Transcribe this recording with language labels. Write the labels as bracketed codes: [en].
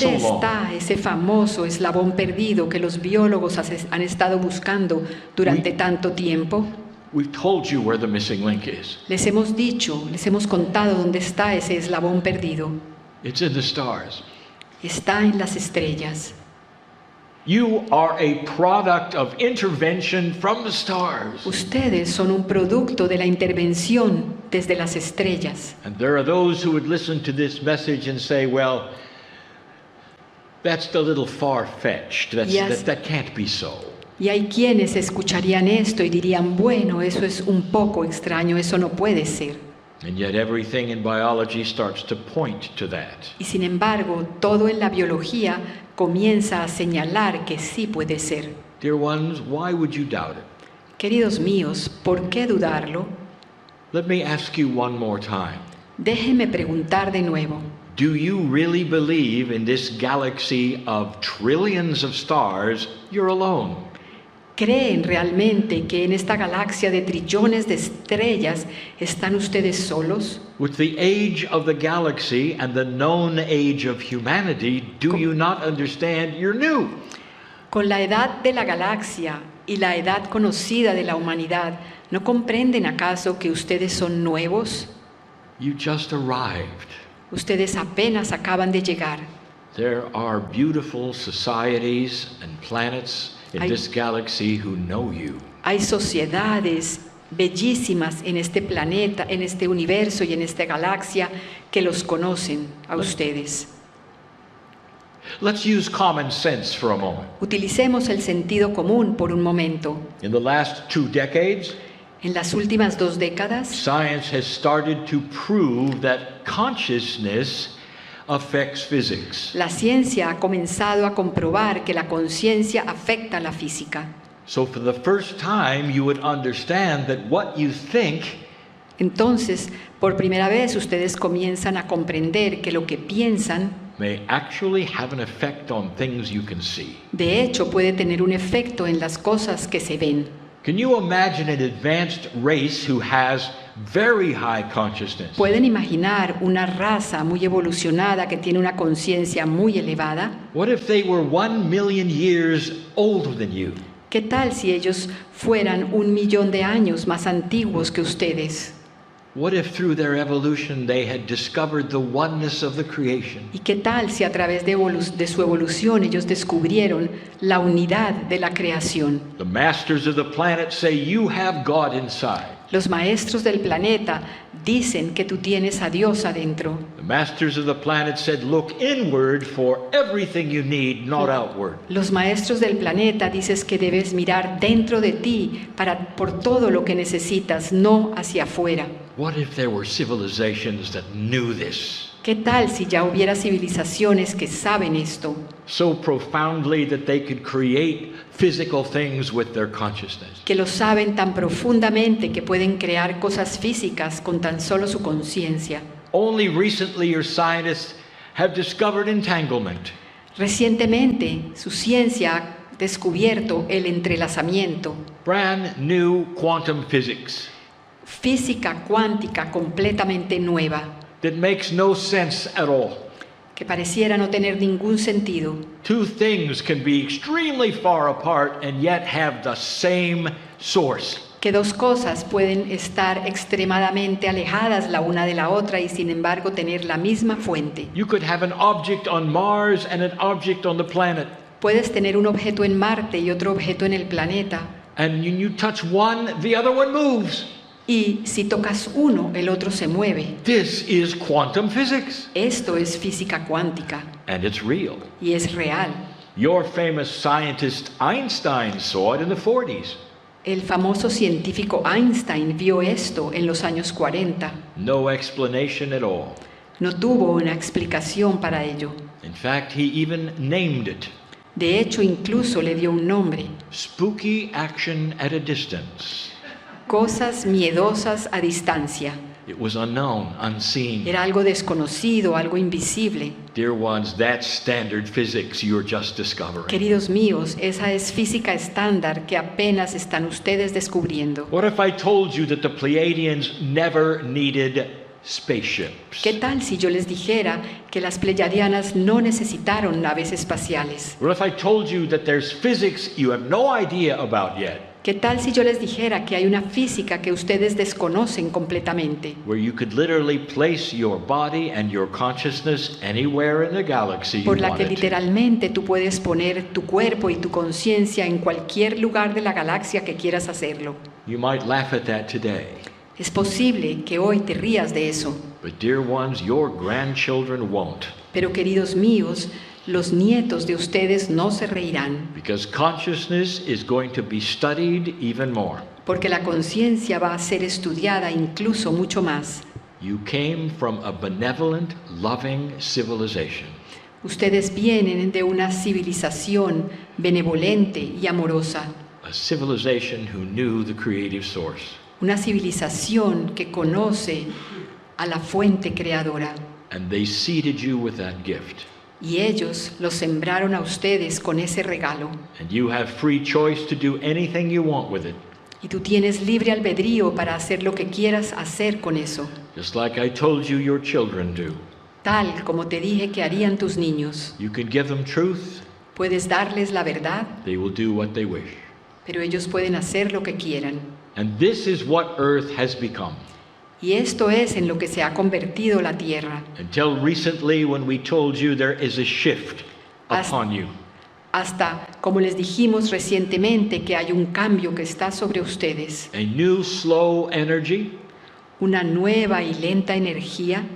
[es] ¿Dónde [en] long? [es] está ese famoso eslabón perdido que los biólogos han estado buscando durante tanto tiempo? [en] We've told you where the missing link is. [es] Les hemos dicho, les hemos contado dónde está ese eslabón perdido. [en] It's in the stars. [es] Está en las estrellas. [en] You are a product of intervention from the stars. [es] Ustedes son un producto de la intervención desde las estrellas. [en] And there are those who would listen to this message and say, well, that's a little far-fetched. Yes. That can't be so. [es] Y hay quienes escucharían esto y dirían, bueno, eso es un poco extraño, eso no puede ser. [en] And yet everything in biology starts to point to that. [es] Y sin embargo, todo en la biología comienza a señalar que sí puede ser. [en] Dear ones, why would you doubt it? [es] Queridos míos, ¿por qué dudarlo? [en] Let me ask you one more time. [es] Déjenme preguntar de nuevo. [en] Do you really believe in this galaxy of trillions of stars you're alone? [es] ¿Creen realmente que en esta galaxia de trillones de estrellas están ustedes solos? [en] With the age of the galaxy and the known age of humanity, do you not understand you're new? [es] Con la edad de la galaxia y la edad conocida de la humanidad, ¿no comprenden acaso que ustedes son nuevos? [en] You just arrived. [es] Ustedes apenas acaban de llegar. [en] There are beautiful societies and planets in this galaxy who know you. [es] Hay sociedades bellísimas en este planeta, en este universo y en esta galaxia que los conocen a ustedes. [en] Let's use common sense for a moment. [es] Utilicemos el sentido común por un momento. [en] In the last 2 decades, [es] En las últimas 2 décadas, [en] science has started to prove that consciousness affects physics. [es] la ciencia ha comenzado a comprobar que la conciencia afecta a la física. [en] So for the first time, you would understand that what you think [es] Entonces, por primera vez, ustedes comienzan a comprender que lo que piensan, [en] may actually have an effect on things you can see. [es] de hecho, puede tener un efecto en las cosas que se ven. [en] Can you imagine an advanced race who has very high consciousness? [es] ¿Pueden imaginar una raza muy evolucionada que tiene una conciencia muy elevada? [en] What if they were 1,000,000 years older than you? [es] ¿Qué tal si ellos fueran 1,000,000 de años más antiguos que ustedes? [en] What if through their evolution they had discovered the oneness of the creation? [es] ¿Y qué tal si a través de su evolución ellos descubrieron la unidad de la creación? [en] The masters of the planet say you have God inside. [es] Los maestros del planeta dicen que tú tienes a Dios adentro. [en] The masters of the planet said look inward for everything you need, not outward. [es] Los maestros del planeta dices que debes mirar dentro de ti por todo lo que necesitas, no hacia afuera. [en] What if there were civilizations that knew this [es] ¿Qué tal si ya hubiera civilizaciones que saben esto? [en] so profoundly that they could create physical things with their consciousness? [es] Que lo saben tan profundamente que pueden crear cosas físicas con tan solo su conciencia. [en] Only recently your scientists have discovered entanglement. [es] Recientemente, su ciencia ha descubierto el entrelazamiento, [en] Brand new quantum physics [es] física cuántica completamente nueva, [en] that makes no sense at all. [es] que pareciera no tener ningún sentido. [en] Two things can be extremely far apart and yet have the same source. [es] Que dos cosas pueden estar extremadamente alejadas la una de la otra y sin embargo tener la misma fuente. [en] You could have an object on Mars and an object on the planet. [es] Puedes tener un objeto en Marte y otro objeto en el planeta. [en] And when you touch one, the other one moves. [es] Y si tocas uno, el otro se mueve. [en] This is quantum physics. [es] Esto es física cuántica [en] And it's real. [es] y es real. [en] Your famous scientist Einstein saw it in the 40s. [es] El famoso científico Einstein vio esto en los años 40. [en] No explanation at all. [es] No tuvo una explicación para ello. [en] In fact, he even named it. [es] De hecho, incluso le dio un nombre. [en] Spooky action at a distance. [es] Cosas miedosas a distancia. [en] It was unknown, unseen. [es] Era algo desconocido, algo invisible. [en] Dear ones, that's standard physics you're just discovering. [es] Queridos míos, esa es física estándar que apenas están ustedes descubriendo. [en] What if I told you that the Pleiadians never needed spaceships? [es] ¿Qué tal si yo les dijera que las pleyadianas no necesitaron naves espaciales? [en] What if I told you that there's physics you have no idea about yet, [es] ¿Qué tal si yo les dijera que hay una física que ustedes desconocen completamente? [en] where you could literally place your body and your consciousness anywhere in the galaxy you [es] Por la que [en] wanted to? [es] literalmente tú puedes poner tu cuerpo y tu conciencia en cualquier lugar de la galaxia que quieras hacerlo. [en] You might laugh at that today, [es] Es posible que hoy te rías de eso, [en] but dear ones, your grandchildren won't, [es] pero queridos míos, los nietos de ustedes no se reirán, [en] because consciousness is going to be studied even more. [es] porque la conciencia va a ser estudiada incluso mucho más. [en] You came from a benevolent, loving civilization. [es] Ustedes vienen de una civilización benevolente y amorosa, [en] A civilization who knew the creative source. [es] una civilización que conoce a la fuente creadora. [en] And they seeded you with that gift. [es] Y ellos los sembraron a ustedes con ese regalo. [en] And you have free choice to do anything you want with it. [es] Y tú tienes libre albedrío para hacer lo que quieras hacer con eso, [en] Just like I told you your children do. [es] tal como te dije que harían tus niños. [en] You can give them truth, [es] Puedes darles la verdad, [en] they will do what they wish. [es] pero ellos pueden hacer lo que quieran. [en] And this is what Earth has become. [es] Y esto es en lo que se ha convertido la tierra. [en] Until recently, when we told you there is a shift upon you. [es] Hasta, como les dijimos recientemente, que hay un cambio que está sobre ustedes. [en] A new slow energy [es] Una nueva y lenta energía